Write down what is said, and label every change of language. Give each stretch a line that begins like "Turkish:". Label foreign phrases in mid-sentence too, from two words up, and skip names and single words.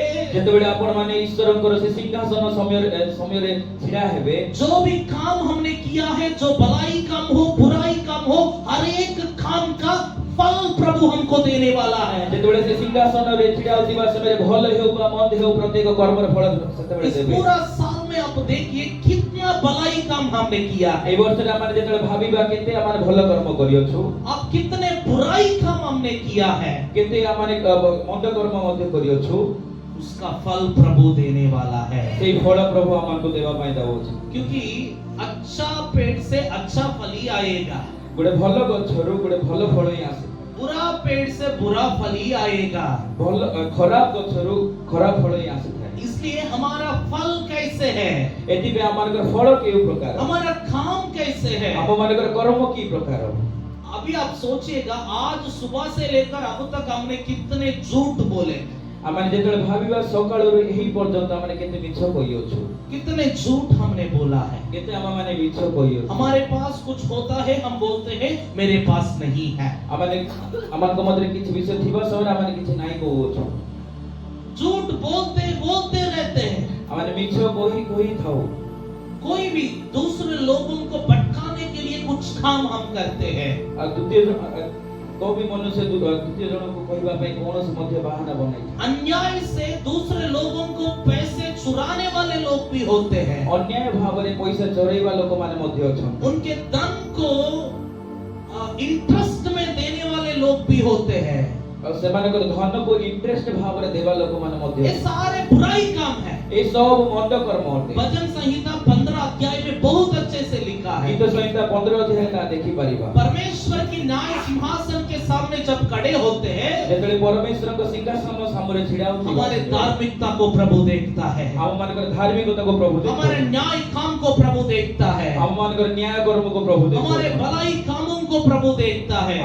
Odia: ଯେତେବେଳେ ଆପଣମାନେ ଈଶ୍ୱରଙ୍କର ସେ ସିଂହାସନ ସମୟରେ ଛିଡ଼ା ହେବେ,
Hindi: जो भी काम हमने किया है, जो भलाई काम हो बुराई काम हो, हर एक काम का फल प्रभु हमको देने वाला है।
Odia: ଯେତେବେଳେ ସେ ସିଂହାସନରେ ଛିଡ଼ା ହେଉଥିବା ସମୟରେ ଭଲ ହେଉ ବା ମନ୍ଦ ହେଉ ପ୍ରତ୍ୟେକ କର୍ମର ଫଳ ସେତେବେଳେ
Hindi: इस
Odia: ଦେବେ।
Hindi: पूरा साल में आप देखिए कितना भलाई काम हमने किया है,
Odia: এই ବର୍ଷରେ ଆମେ ଯେତେବେଳେ ଭାବିବା କେତେ ଆମେ ଭଲ କର୍ମ କରିଅଛୁ,
Hindi: अब कितने बुराई काम हमने किया है,
Odia: କେତେ ଆମେ ମନ୍ଦ କର୍ମ ମଧ୍ୟ କରିଅଛୁ,
Hindi: उसका फल प्रभु देने वाला है।
Odia: ସେଇ ଫଳ ପ୍ରଭୁ ଆମକୁ ଦେବା ପାଇଁ ଯାଉଅଛି।
Hindi: क्योंकि अच्छा पेड़ से अच्छा फल ही आएगा,
Odia: ଗୋଟେ ଭଲ ଗଛରୁ ଗୋଟେ ଭଲ ଫଳ ହିଁ ଆସେ।
Hindi: बुरा पेड़ से बुरा फल ही आएगा।
Odia: ଭଲ ଖରାପ ଗଛରୁ ଖରାପ ଫଳ ହିଁ ଆସିଥାଏ।
Hindi: इसलिए हमारा फल कैसे है,
Odia: ଏଥିପାଇଁ ଆମମାନଙ୍କର ଫଳ କେଉଁ ପ୍ରକାର,
Hindi: हमारा काम कैसे है।
Odia: ଆମମାନଙ୍କର କର୍ମ କି ପ୍ରକାର।
Hindi: अभी आप सोचिएगा, आज सुबह से लेकर अब तक हमने कितने झूठ बोले,
Odia: ଆମେ ଯେତେବେଳେ ଭାବିବା ସକାଳରୁ ଏହି ପର୍ଯ୍ୟନ୍ତ ଆମେ କେତେ ମିଛ କହିଅଛୁ,
Hindi: कितने झूठ हमने बोला है।
Odia: କେତେ ଆମମାନେ ମିଛ କହିଅଛୁ।
Hindi: हमारे पास कुछ होता है, हम बोलते हैं मेरे पास नहीं है।
Odia: ଆମମାନଙ୍କ ମଧ୍ୟରେ କିଛି ବିଷୟ ଥିବା ସମୟରେ ଆମେ କିଛି ନାହିଁ କହୁଅଛୁ।
Hindi: झूठ बोलते बोलते रहते हैं।
Odia: ଆମେ ମିଛ କହି ଥାଉ।
Hindi: कोई भी दूसरे लोगों को भटकाने के लिए कुछ काम हम करते हैं।
Odia: ଆଉ
Hindi: कोई भी मनुष्य द्वितीय
Odia: जनକୁ କହିବା ପାଇଁ କୌଣସି ମଧ୍ୟ ବାହାନା ବନାଇଥାଏ।
Hindi: अन्याय से दूसरे लोगों को पैसे चुराने वाले लोग भी होते हैं।
Odia: ଅନ୍ୟାୟ ଭାବରେ ପଇସା ଚୋରେଇବା ଲୋକମାନେ ମଧ୍ୟ ଅଛନ୍ତି।
Hindi: उनके धन को इंटरेस्ट में देने वाले लोग भी होते हैं।
Odia: ଆଉ ସେମାନଙ୍କର ଧନକୁ ଇଣ୍ଟରେଷ୍ଟ ଭାବରେ ଦେବା ଲୋକମାନେ ମଧ୍ୟ
Hindi: ये सारे बुराई काम है।
Odia: ଏ ସବୁ ମନ୍ଦ କର୍ମ ଅଟେ।
Hindi: भजन संहिता 15 अध्याय में बहुत अच्छे से लिखा है।
Odia: ଗୀତ ସଂହିତା 15 ଅଧ୍ୟାୟରେ ତାହା ଦେଖିପାରିବା।
Hindi: परमेश्वर की न्याय सिंहासन के सामने जब खड़े होते हैं,
Odia: ଯେତେବେଳେ ପରମେଶ୍ୱରଙ୍କ ସିଂହାସନ ସାମ୍ନାରେ ଛିଡ଼ା ହେଉଥିବା
Hindi: हमारे धार्मिकता को प्रभु देखता है,
Odia: ଆମମାନଙ୍କର ଧାର୍ମିକତାକୁ ପ୍ରଭୁ
Hindi: हमारे
Odia: ଦେଖୁଛନ୍ତି।
Hindi: न्याय काम को प्रभु देखता है,
Odia: ଆମମାନଙ୍କର ନ୍ୟାୟ କର୍ମକୁ ପ୍ରଭୁ
Hindi: हमारे
Odia: ଦେଖୁଛନ୍ତି।
Hindi: भलाई कामों को प्रभु देखता है।